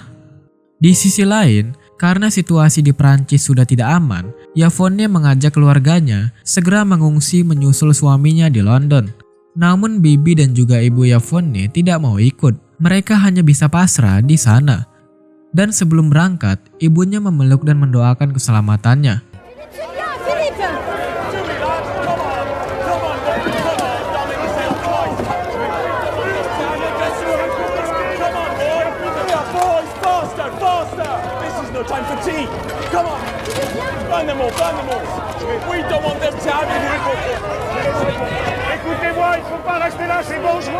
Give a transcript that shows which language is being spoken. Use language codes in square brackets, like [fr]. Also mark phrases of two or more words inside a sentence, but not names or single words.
[id] Di sisi lain, karena situasi di Prancis sudah tidak aman, Yvonne mengajak keluarganya segera mengungsi menyusul suaminya di London. Namun Bibi dan juga ibu Yvonne tidak mau ikut. Mereka hanya bisa pasrah di sana. Dan sebelum berangkat, ibunya memeluk dan mendoakan keselamatannya. [fr] Écoutez-moi, il faut pas rester là, c'est dangereux.